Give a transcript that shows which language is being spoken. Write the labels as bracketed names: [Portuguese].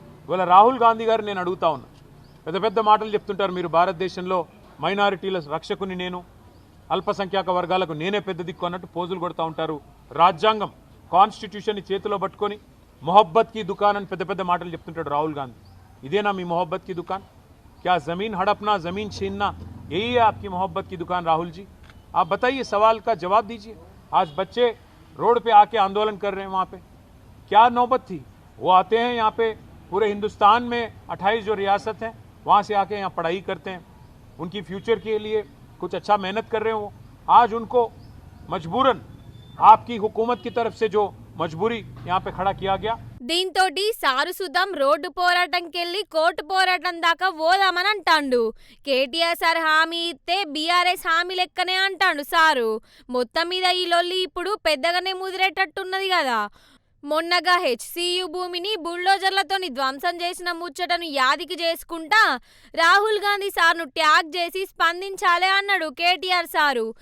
[Telugu] ఇవాళ రాహుల్ గాంధీ గారు నేను అడుగుతా ఉన్నా, పెద్ద పెద్ద మాటలు చెప్తుంటారు, మీరు భారతదేశంలో మైనారిటీల రక్షకుని నేను, అల్పసంఖ్యాక వర్గాలకు నేనే పెద్ద దిక్కు అన్నట్టు పోజులు కొడుతూ ఉంటారు. రాజ్యాంగం, కాన్స్టిట్యూషన్ని చేతిలో పట్టుకొని మొహబ్బత్ కి దుకాన్ అని పెద్ద పెద్ద మాటలు చెప్తుంటాడు రాహుల్ గాంధీ. ఇదేనా మీ మొహబ్బత్ [Hindi] की दुकान? क्या ज़मीन हड़पना, ज़मीन छीनना, यही है आपकी मोहब्बत की दुकान राहुल जी? आप बताइए, सवाल का जवाब दीजिए। आज बच्चे रोड पे आके आंदोलन कर रहे हैं, वहाँ पे क्या नौबत थी? वो आते हैं यहाँ पे, पूरे हिंदुस्तान में 28 जो रियासत हैं वहाँ से आके यहाँ पढ़ाई करते हैं, उनकी फ्यूचर के लिए कुछ अच्छा मेहनत कर रहे हैं। वो आज उनको मजबूरन आपकी हुकूमत की तरफ से जो मजबूरी यहाँ पे खड़ा किया गया। [Telugu] దీంతోటి సారు సుద్దం రోడ్డు పోరాటంకెళ్ళి కోర్టు పోరాటం దాకా పోదామని అంటాండు. కేటీఆర్ సార్ హామీ ఇస్తే బీఆర్ఎస్ హామీ లెక్కనే అంటాండు సారు. మొత్తం మీద ఈ లొల్లి ఇప్పుడు పెద్దగానే ముదిరేటట్టున్నది కదా. మొన్నగా హెచ్సియు భూమిని బుల్డోజర్లతోని ధ్వంసం చేసిన ముచ్చటను యాదికి చేసుకుంటా రాహుల్ గాంధీ సార్ను ట్యాగ్ చేసి స్పందించాలే అన్నాడు కేటీఆర్ సారు.